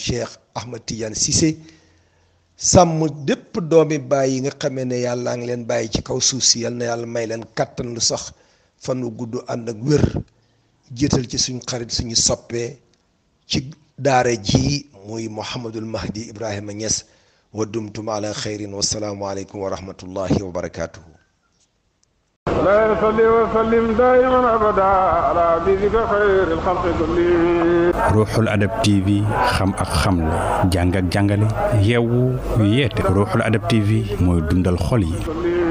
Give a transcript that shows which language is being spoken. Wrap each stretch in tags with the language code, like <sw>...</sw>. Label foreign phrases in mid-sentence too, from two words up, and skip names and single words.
<wo>Cheikh Ahmed Tidiane Cissé sàmm dépp doomi baay yi nga xamee ne yàlla ngi leen bàyyi ci kaw suuf si yal na yàlla may leen kàttan lu sax fan wu gudd ànd ak wér jiital ci suñu xarit suñu soppee ci daara ji muy Mouhamadul Mahdi Ibrahima Niass</wo> <ar>ودمتم على خير والسلام عليكم ورحمة الله وبركاته لا يصلي وسلم دائما ابدا على حبيبك خير الخلق كلهم</ar> <wo>ruuxul adab TV xam ak xamle jàng ak jàngale yeewu yeete ruuxul adab TV mooy dundal xol yi</wo>